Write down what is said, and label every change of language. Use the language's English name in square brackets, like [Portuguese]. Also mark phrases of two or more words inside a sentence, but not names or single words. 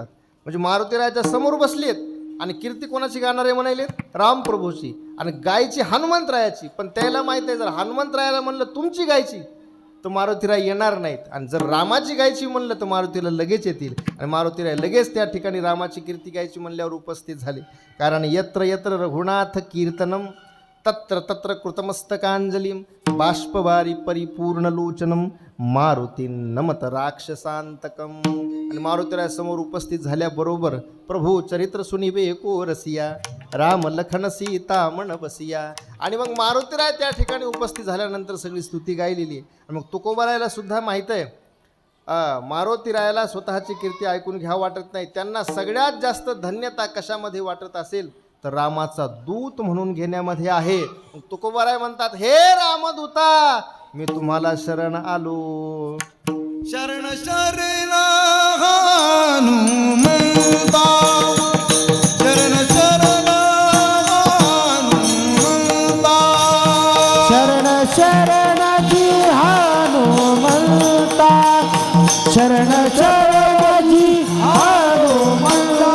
[Marathi] म्हणजे मारुतीरायाच्या समोर बसलेत आणि कीर्ती कोणाची गाणार आहे म्हणाले? रामप्रभूची. आणि गायची हनुमंतरायाची. पण त्याला माहित आहे जर हनुमंतरायाला म्हणलं तुमची गायची तर मारुतीराय येणार नाहीत, आणि जर रामाची गायची म्हणलं तर मारुतीला लगेच येतील. आणि मारुतीराय लगेच त्या ठिकाणी रामाची कीर्ती गायची म्हणल्यावर उपस्थित झाले. [Sanskrit] कारण यत्र यत्र रघुनाथ कीर्तनम तत्र तत्र कृतमस्तकांजलीम बाष्पवारी परिपूर्ण लोचनम मारुती नमत राक्षसांतकम. [Marathi] आणि मारुतीराय समोर उपस्थित झाल्याबरोबर [Hindi] प्रभू चरित्र सुनिवे को रसिया राम लखन सीता मन बसिया. [Marathi] आणि मग मारुतीराय त्या ठिकाणी उपस्थित झाल्यानंतर सगळी स्तुती गायलेली आहे. आणि मग तुकोबारायला सुद्धा माहीत आहे मारुतीरायाला स्वतःची कीर्ती ऐकून घ्यावं वाटत नाही. त्यांना सगळ्यात जास्त धन्यता कशामध्ये वाटत असेल तर रामाचा दूत म्हणून घेण्यामध्ये आहे. तुकोबाराय म्हणतात हे रामदूता मी तुम्हाला शरण आलो. शरण शरण हनुमंता, शरण शरण हनुमंता, शरण शरण जी हनुमंता, शरण शरण जी हनुमंता,